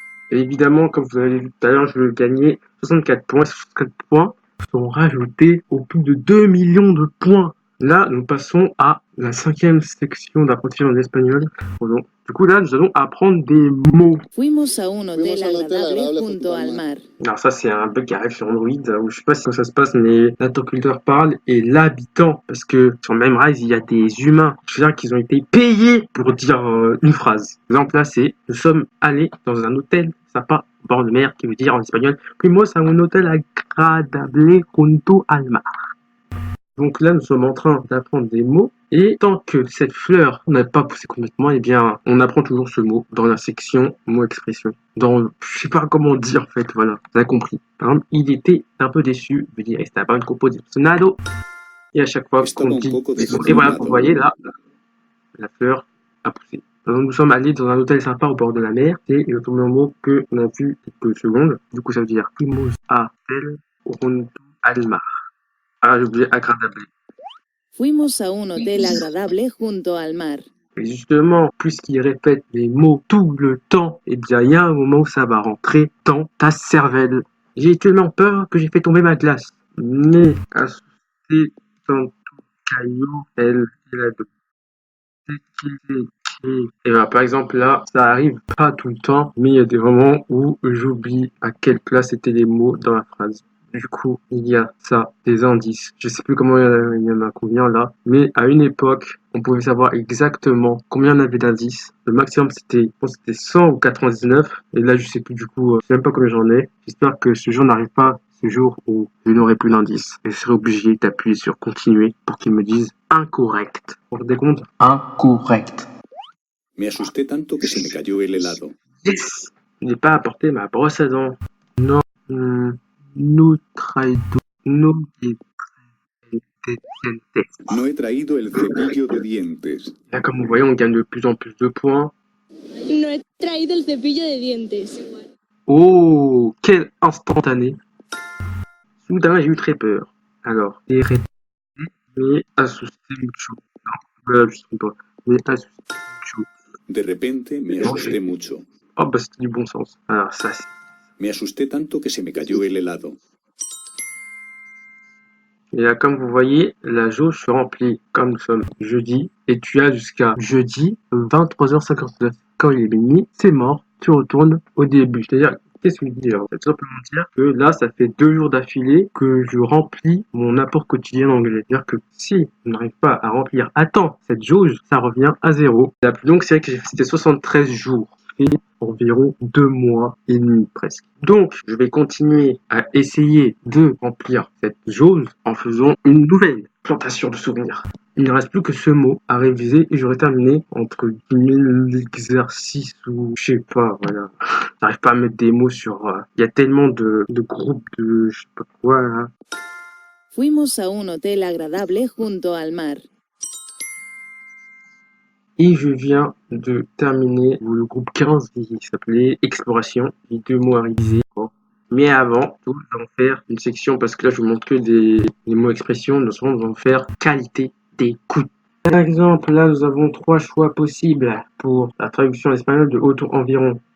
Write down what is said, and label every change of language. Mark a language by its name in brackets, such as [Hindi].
[French] Et évidemment, comme vous avez vu tout à l'heure, je vais gagner 64 points. 64 points sont rajoutés au plus de 2 millions de points. Là, nous passons à la 5e section d'apprentissage en espagnol. Pardon. Du coup, là, nous allons apprendre des mots. [Spanish] Fuimos a un hotel agradable junto al mar. [French] Alors ça, c'est un bug qui arrive sur Android, où je sais pas si ça se passe, mais l'interlocuteur parle et l'habitant, parce que sur Memrise, il y a des humains, je veux dire qu'ils ont été payés pour dire une phrase. Par exemple, là, c'est « Nous sommes allés dans un hôtel sympa au bord de mer », qui veut dire en espagnol « [Spanish] Fuimos a un hotel agradable junto al mar ». [French] Donc là, nous sommes en train d'apprendre des mots. Et tant que cette fleur n'a pas poussé complètement, eh bien, on apprend toujours ce mot dans la section mots-expression. Je sais pas comment dire, en fait, voilà. Vous avez compris. Par exemple, il était un peu déçu. Je veux dire, [Spanish] estaba un poco decepcionado. [French] Et à chaque fois qu'on dit, et voilà, vous voyez, là, la fleur a poussé. Donc, nous sommes allés dans un hôtel sympa au bord de la mer. C'est le premier mot que on a vu quelques secondes. Du coup, ça veut dire, [Spanish] Fuimos a hotel junto al mar. [French] Ah, j'ai oublié agradable. [Spanish] Fuimos a un hotel agradable junto al mar. [French] Et justement, puisqu'il répète les mots tout le temps, eh bien, il y a un moment où ça va rentrer dans ta cervelle. J'ai tellement peur que j'ai fait tomber ma glace. Mais, à ce dans tout caillou, elle a de et ben, par exemple, là, ça arrive pas tout le temps, mais il y a des moments où j'oublie à quelle place étaient les mots dans la phrase. Du coup, il y a ça, des indices. Je sais plus comment il y en a combien là, mais à une époque, on pouvait savoir exactement combien on avait d'indices. Le maximum c'était, je pense que c'était 100 ou 99, et là je sais plus du coup, je sais même pas combien j'en ai. J'espère que ce jour n'arrive pas, ce jour où je n'aurai plus d'indices. Et je serai obligé d'appuyer sur continuer pour qu'ils me disent incorrect. Vous vous rendez compte? Incorrect. [Spanish] Me asusté tanto que se me cayó el helado. [English] Yes! [French] Je n'ai pas apporté ma brosse à dents. [Spanish] Non. No traido. No dientes. No he traído el cepillo de dientes. [French] Là, comme vous voyez, on gagne de plus en plus de points. [Spanish] No he traído el cepillo de dientes. [French] Oh, quel instantané. Soudain, j'ai eu très peur. [Spanish] Alors, me asusté mucho. [French] Non, voilà, je sais pas. [Spanish] Me asusté mucho. De repente me asusté mucho. [French] Oh, bah, c'était du bon sens. Alors, ça, c'est... [Spanish] Me asusté tanto que se me cayó el helado. [French] Et là, comme vous voyez, la jauge se remplit comme nous sommes jeudi. Et tu as jusqu'à jeudi 23h59. Quand il est minuit, c'est mort. Tu retournes au début. C'est-à-dire, qu'est-ce que je dis alors? Ça veut tout simplement dire que là, ça fait 2 jours d'affilée que je remplis mon apport quotidien d'anglais. C'est-à-dire que si je n'arrive pas à remplir à temps cette jauge, ça revient à 0. La plus longue série que j'ai fait, c'était 73 jours. Et environ 2 mois et demi presque. Donc, je vais continuer à essayer de remplir cette jauge en faisant une nouvelle plantation de souvenirs. Il ne reste plus que ce mot à réviser et j'aurai terminé entre 10 000 exercices ou je sais pas, voilà. J'arrive pas à mettre des mots sur... Il y a tellement de groupes de je sais pas quoi là. [Spanish] Fuimos a un hotel agradable junto al mar. [French] Et je viens de terminer le groupe 15 qui s'appelait Exploration. J'ai 2 mots à réviser. Mais avant, nous allons faire une section, parce que là je vous montre que des mots expressions, nous allons faire qualité d'écoute. Par exemple, là nous avons 3 choix possibles pour la traduction espagnole de autour environ.